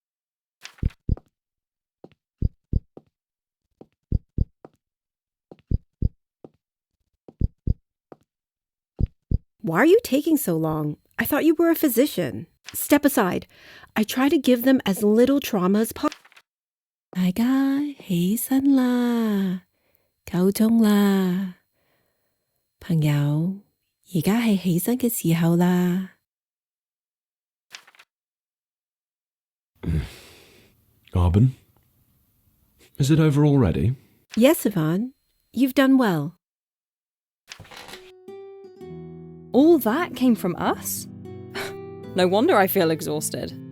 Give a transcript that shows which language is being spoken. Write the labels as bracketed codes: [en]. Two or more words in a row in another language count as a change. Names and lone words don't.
[en] Why are you taking so long? I thought you were a physician. Step aside. I try to give them as little trauma as possible. [yue] 大家起身啦，夠鐘啦，朋友，而家係起身嘅時候啦。 [en] Arbin? Is it over already? Yes, Yvonne. You've done well. All that came from us? No wonder I feel exhausted.